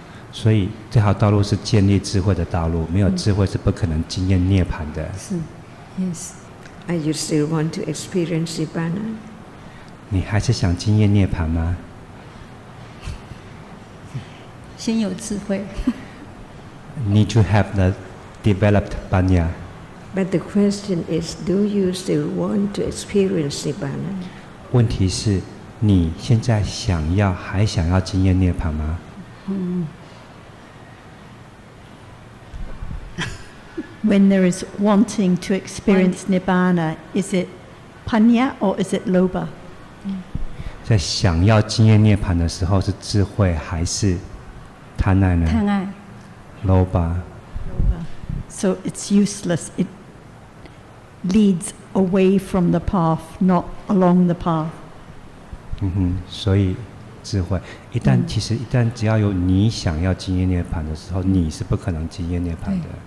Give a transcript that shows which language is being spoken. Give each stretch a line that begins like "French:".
Chinese: 所以这条道路是建立智慧的道路，没有智慧是不可能经验涅槃的。是 ，
English: Yes. Are you still want to experience nibbana?
Chinese: 你还是想经验涅槃吗？先有智慧。
English: Need to have the developed panya. But the question is, do you still want to experience nibbana?
Chinese: 问题是，你现在还想要经验涅槃吗？
English: When there is wanting to experience Nibbana, is it panya or is it lobha?
Chinese: 在想要经验涅槃的时候，是智慧还是贪爱呢？贪爱。
English: Lobha. So it's useless. It leads away from the path, not along the path.
Chinese: 所以智慧一旦只要有你想要经验涅槃的时候，你是不可能经验涅槃的。